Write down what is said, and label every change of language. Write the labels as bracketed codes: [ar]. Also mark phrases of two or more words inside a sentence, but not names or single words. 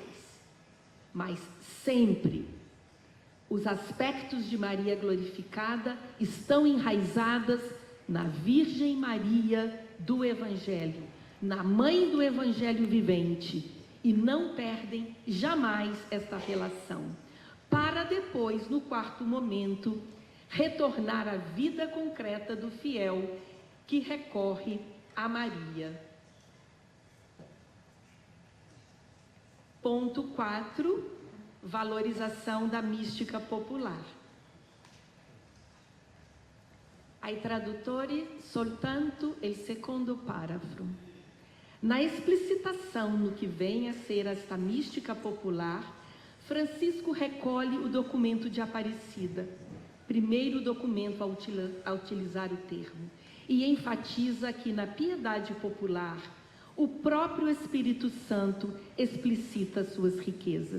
[pt] Mas sempre os aspectos de Maria glorificada estão enraizadas na Virgem Maria do Evangelho, na Mãe do Evangelho vivente, e não perdem jamais esta relação, para depois, no quarto momento, retornar à vida concreta do fiel que recorre a Maria. Ponto 4, valorização da mística popular. [it] Ai traduttori soltanto il secondo parágrafo. [pt] Na explicitação no que vem a ser esta mística popular, Francisco recolhe o documento de Aparecida, primeiro documento a utilizar o termo, e enfatiza que na piedade popular, o próprio Espírito Santo explicita suas riquezas.